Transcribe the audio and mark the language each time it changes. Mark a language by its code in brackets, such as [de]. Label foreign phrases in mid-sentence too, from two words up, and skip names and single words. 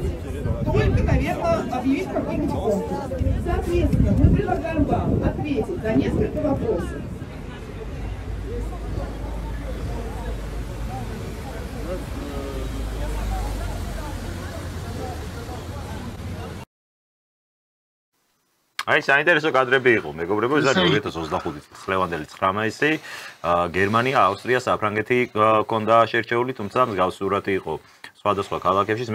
[ru] Только, наверное, объявить какой-нибудь конкурс. Соответственно, мы предлагаем вам ответить на несколько вопросов. [ka] აი საინტერესო კადრები იყო, მეგობრებო, ეს არის 2025 წლის ლევანდელი 9 მაისი, გერმანია, ავსტრია, საფრანგეთი ჰქონდა შერჩეული, თუმცა მსგავსი სურათი იყო სხვადასხვა ქალაქებში.